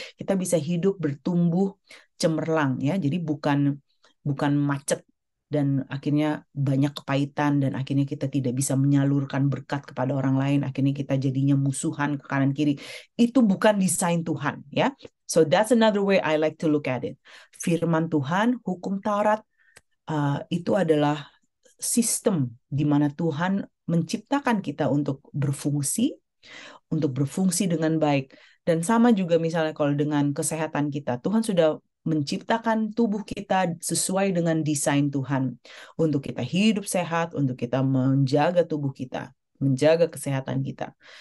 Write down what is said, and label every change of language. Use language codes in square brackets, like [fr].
[id] Kita bisa hidup bertumbuh cemerlang, ya. Jadi bukan macet dan akhirnya banyak kepahitan, dan akhirnya kita tidak bisa menyalurkan berkat kepada orang lain, akhirnya kita jadinya musuhan ke kanan kiri. Itu bukan desain Tuhan, ya. [en] So that's another way I like to look at it. [id] Firman Tuhan, hukum Taurat, itu adalah sistem di mana Tuhan menciptakan kita untuk berfungsi dengan baik. Dan sama juga misalnya kalau dengan kesehatan kita, Tuhan sudah menciptakan tubuh kita sesuai dengan desain Tuhan untuk kita hidup sehat, untuk kita menjaga tubuh kita, menjaga kesehatan kita.